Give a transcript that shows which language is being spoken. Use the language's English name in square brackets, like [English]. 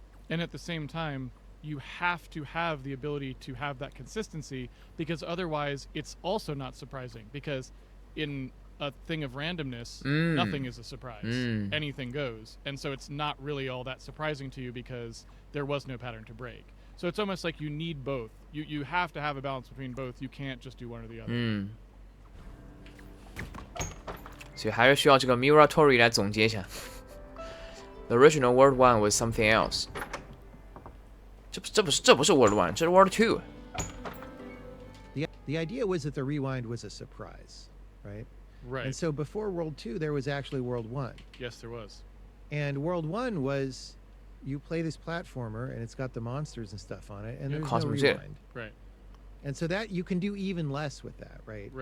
[English] And at the same time, you have to have the ability to have that consistency, because otherwise it's also not surprising, because in a thing of randomness, nothing is a surprise. Anything goes. And so it's not really all that surprising to you because there was no pattern to break. So it's almost like you need both. You have to have a balance between both. You can't just do one or the other. [Chinese] 所以还是需要这个 Muratori 来总结一下。 [English] The original World 1 was something else。 [Chinese] 这不是 World 1，这是 World 2。 [English] The idea was that the rewind was a surprise, right? Right. And so before World 2, there was actually World 1. Yes, there was. And World 1 was you play this platformer and it's got the monsters and stuff on it, and there's no Cosmic Zero. rewind. Right. And so that you can do even less with that, right?